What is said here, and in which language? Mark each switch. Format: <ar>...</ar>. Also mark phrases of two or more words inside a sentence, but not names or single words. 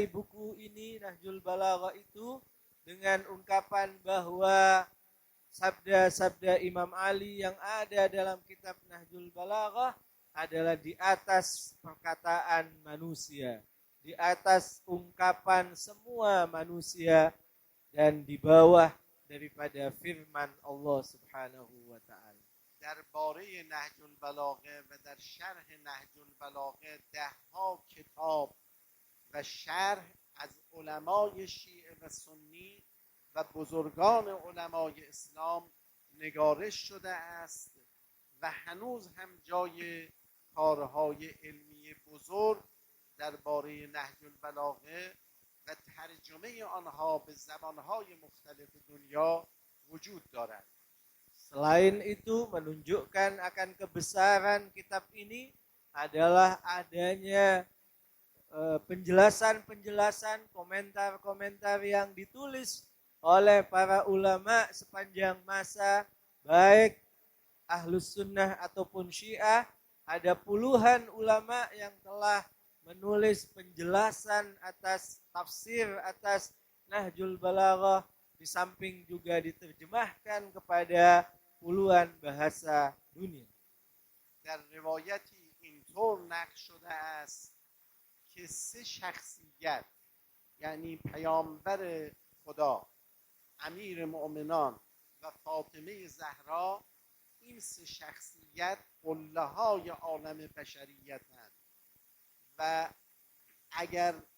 <id>buku ini Nahjul Balaghah itu dengan ungkapan bahwa sabda-sabda Imam Ali yang ada dalam kitab Nahjul Balaghah adalah di atas perkataan manusia, di atas ungkapan semua manusia, dan di bawah daripada firman Allah</id> <ar>سبحانه وتعالى.</ar> <fa>درباره نهج البلاغه و در شرح نهج البلاغه ده‌ها کتاب و شرح از علمای شیعه و سنی و بزرگان علمای اسلام نگارش شده است و هنوز هم جای کارهای علمی بزرگ درباره نهج البلاغه و ترجمه آنها به زبانهای مختلف دنیا وجود دارد.</fa> <id>Selain itu, menunjukkan akan kebesaran kitab ini adalah adanya penjelasan-penjelasan, komentar-komentar yang ditulis oleh para ulama sepanjang masa, baik Ahlus Sunnah ataupun Syiah. Ada puluhan ulama yang telah menulis penjelasan atas tafsir atas Nahjul Balaghah, di samping juga diterjemahkan kepada puluhan bahasa dunia.</id> <fa>در روایتی اینطور نقل شده است که سه شخصیت، یعنی پیامبر خدا، امیر مؤمنان و فاطمه زهرا، این سه شخصیت قله های عالم بشریت هستند و اگر</fa>